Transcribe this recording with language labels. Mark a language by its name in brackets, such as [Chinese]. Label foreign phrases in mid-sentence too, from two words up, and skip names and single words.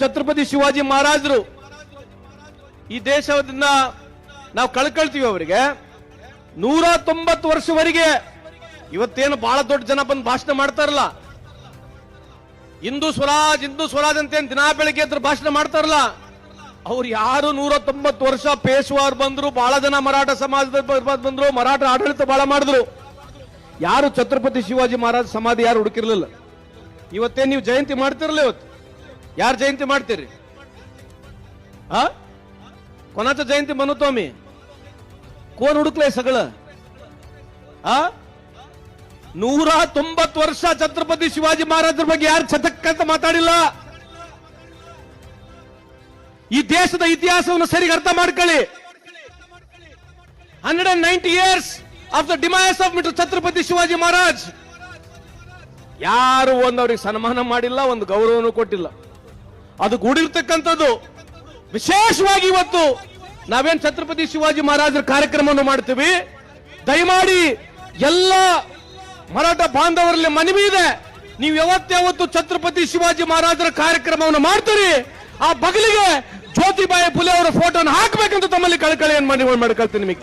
[Kannada] ಛತ್ರಪತಿ ಶಿವಾಜಿ ಮಹಾರಾಜರು ಈ ದೇಶದಿಂದ ನಾವು ಕಳ್ಕೊಳ್ತೀವಿ, ಅವರಿಗೆ 190 ವರ್ಷವರೆಗೆ ಇವತ್ತೇನು ಬಹಳ ದೊಡ್ಡ ಜನ ಬಂದು ಭಾಷಣ ಮಾಡ್ತಾರಲ್ಲ, ಹಿಂದೂ ಸ್ವರಾಜ್ ಅಂತೇನು ದಿನಾ ಬೆಳಿಗ್ಗೆ ಎದ್ರು ಭಾಷಣ ಮಾಡ್ತಾರಲ್ಲ, ಅವ್ರು ಯಾರು 190 ವರ್ಷ ಪೇಶ್ವಾರ್ ಬಂದ್ರು, ಬಹಳ ಜನ ಮರಾಠ ಸಮಾಜದ ಬಂದ್ರು, ಮರಾಠ ಆಡಳಿತ ಬಹಳ ಮಾಡಿದ್ರು, ಯಾರು ಛತ್ರಪತಿ ಶಿವಾಜಿ ಮಹಾರಾಜ ಸಮಾಧಿ ಯಾರು ಹುಡುಕಿರ್ಲಿಲ್ಲ. ಇವತ್ತೇನು ನೀವು ಜಯಂತಿ ಮಾಡ್ತಿರಲ್ಲ, ಇವತ್ತು ಯಾರು ಜಯಂತಿ ಮಾಡ್ತೀರಿ? [Marathi] कोणाचं जयंती बनवतो आम्ही? कोण हुडकलंय सगळं? [Kannada] 190 ವರ್ಷ ಛತ್ರಪತಿ ಶಿವಾಜಿ ಮಹಾರಾಜರ ಬಗ್ಗೆ ಯಾರು ಚತಕ್ಕಂತ ಮಾತಾಡಿಲ್ಲ. ಈ ದೇಶದ ಇತಿಹಾಸವನ್ನು ಸರಿಯಾಗಿ ಅರ್ಥ ಮಾಡ್ಕೊಳ್ಳಿ. [English] 190 years of the demise of ಛತ್ರಪತಿ ಶಿವಾಜಿ ಮಹಾರಾಜ್. [Kannada] ಯಾರು ಅವ್ರಿಗೆ ಸನ್ಮಾನ ಮಾಡಿಲ್ಲ, ಒಂದು ಗೌರವನೂ ಕೊಟ್ಟಿಲ್ಲ. ಅದು ಗೂಡಿರ್ತಕ್ಕಂಥದ್ದು. ವಿಶೇಷವಾಗಿ ಇವತ್ತು ನಾವೇನ್ ಛತ್ರಪತಿ ಶಿವಾಜಿ ಮಹಾರಾಜರ ಕಾರ್ಯಕ್ರಮವನ್ನು ಮಾಡ್ತೀವಿ, ದಯಮಾಡಿ ಎಲ್ಲ ಮರಾಠ ಬಾಂಧವರಲ್ಲಿ ಮನವಿ ಇದೆ, ನೀವು ಯಾವತ್ತಾವತ್ತು ಛತ್ರಪತಿ ಶಿವಾಜಿ ಮಹಾರಾಜರ ಕಾರ್ಯಕ್ರಮವನ್ನು ಮಾಡ್ತೀರಿ, ಆ ಬಗಲಿಗೆ ಜ್ಯೋತಿಬಾಯಿ ಫುಲೆ ಅವರ ಫೋಟೋನ ಹಾಕಬೇಕಂತ ತಮ್ಮಲ್ಲಿ ಕಳಕಳಿಯನ್ನು ಮನವಿ ಮಾಡ್ಕೊಳ್ತೀನಿ.